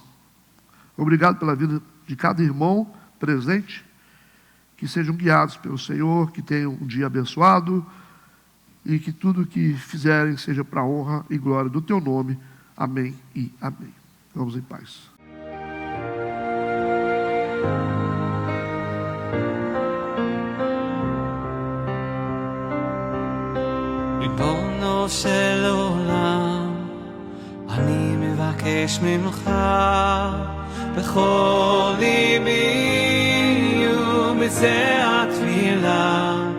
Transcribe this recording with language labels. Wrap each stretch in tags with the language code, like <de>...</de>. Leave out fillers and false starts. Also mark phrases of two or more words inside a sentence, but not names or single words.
<pt>Obrigado pela vida de cada irmão presente, que sejam guiados pelo Senhor, que tenham um dia abençoado e que tudo que fizerem seja para a honra e glória do teu nome. Amém e amém. Vamos em paz.</pt> <he>ריבונו של עולם, אני מבקש ממך בכל ליבי ובזה התפילה,</he>